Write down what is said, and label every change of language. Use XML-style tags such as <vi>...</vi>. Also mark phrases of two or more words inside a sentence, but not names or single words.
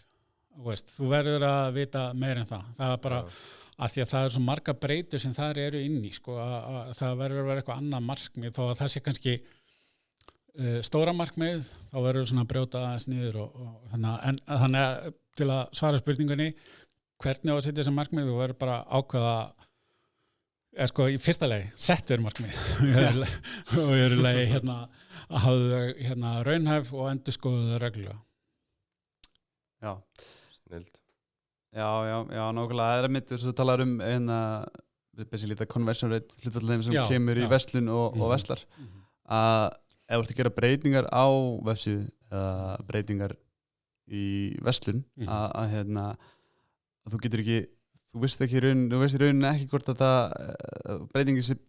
<is>Þú verður að vita meira en það. Það er bara af því að það svo marga breytur sem þar eru inn í að það verður að vera eitthvað annað markmið þó að það sé kannski stóra markmið þá verður svona að brjóta aðeins niður þannig að til að svara spurningunni hvernig á að setja þessi markmið þú verður bara ákveða í fyrsta lagi settur markmið og í öðru lagi að hafa raunhæf og endurskoðuð reglulega. Já. Snild. Já, nákvæmlega, það mitt þú talar</is> <en>basically conversion rate</en> <is>hlutfall þeim sem kemur í verslun og verslar að ef þú ert að gera breytingar á vefsíðu eða breytingar í verslun að þú getur ekki þú veist í rauninni ekki hvort að það breytingi</is>